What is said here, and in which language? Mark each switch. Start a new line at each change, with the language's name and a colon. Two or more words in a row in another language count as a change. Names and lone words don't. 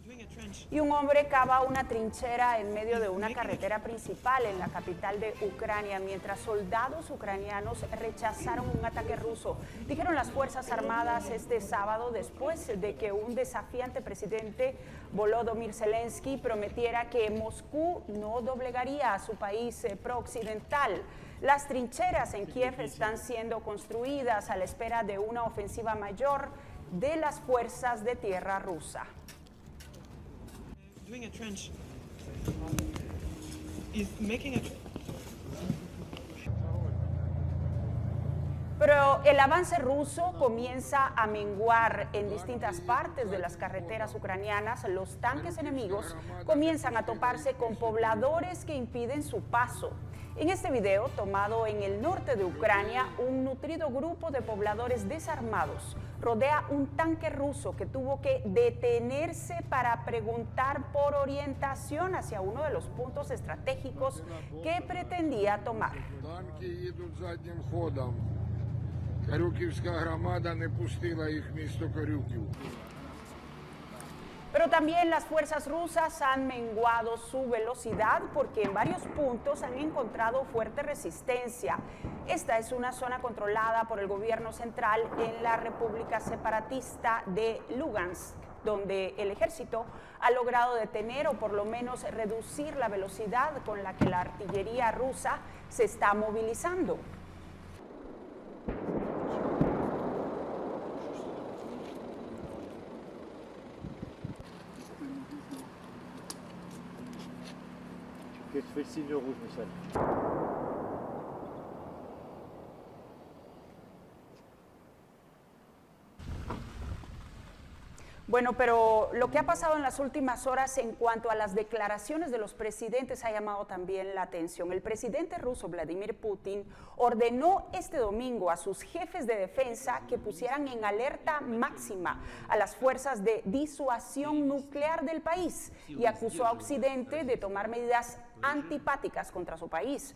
Spanish: Y un hombre cava una trinchera en medio de una carretera principal en la capital de Ucrania, mientras soldados ucranianos rechazaron un ataque ruso, dijeron las Fuerzas Armadas este sábado, después de que un desafiante presidente, Volodymyr Zelensky, prometiera que Moscú no doblegaría a su país prooccidental. Las trincheras en Kiev están siendo construidas a la espera de una ofensiva mayor de las fuerzas de tierra rusa.
English: Doing a trench is making a
Spanish: Pero el avance ruso comienza a menguar en distintas partes de las carreteras ucranianas. Los tanques enemigos comienzan a toparse con pobladores que impiden su paso. En este video, tomado en el norte de Ucrania, un nutrido grupo de pobladores desarmados rodea un tanque ruso que tuvo que detenerse para preguntar por orientación hacia uno de los puntos estratégicos que pretendía tomar.
Ukrainian: Корюківська громада не пустила їх в місто Корюків.
Spanish: Pero también las fuerzas rusas han menguado su velocidad porque en varios puntos han encontrado fuerte resistencia. Esta es una zona controlada por el gobierno central en la República Separatista de Lugansk, donde el ejército ha logrado detener o por lo menos reducir la velocidad con la que la artillería rusa se está movilizando.
French: Que fais le signe rouge, Michel.
Spanish: Bueno, pero lo que ha pasado en las últimas horas en cuanto a las declaraciones de los presidentes ha llamado también la atención. El presidente ruso Vladimir Putin ordenó este domingo a sus jefes de defensa que pusieran en alerta máxima a las fuerzas de disuasión nuclear del país y acusó a Occidente de tomar medidas antipáticas contra su país.